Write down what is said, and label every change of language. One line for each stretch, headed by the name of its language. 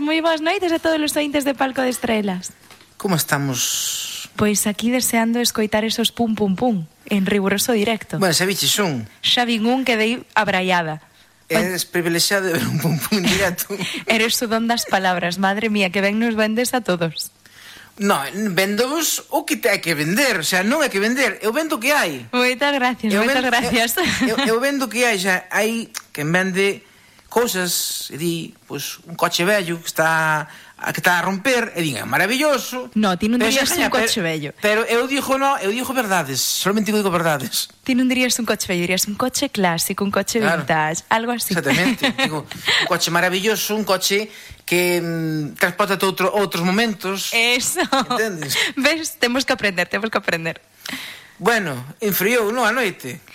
Spanish: Muy buenas noches a todos los oyentes de Palco de Estrelas. ¿Cómo estamos? Pues aquí deseando escoitar esos pum pum pum en riguroso directo.
Galician: Bueno, xa vixe un. Xa vin un, quedei abraiada. Eres privilexiado de ver un pum pum en directo. Eres o don das palabras, madre mía, que ben nos vendes a todos. No, vendovos o que te hai que vender, o sea, non hai que vender, eu vendo o que hai. Moitas gracias, moitas gracias. Eu vendo o que hai, xa, hai quen vende cousas, e di, pues, un coche bello que está... A que está a romper, e diga, maravilloso. No, ti non dirías un coche bello. Pero eu digo, no, eu digo verdades, solamente digo verdades. Ti non dirías un coche bello, dirías un coche clásico, un coche claro. Vintage, algo así. Exactamente, digo, un coche maravilloso, un coche que transporta outros momentos. Eso. ¿Entendes? Ves, temos que aprender, temos que aprender. Bueno, enfriou, non, a noite?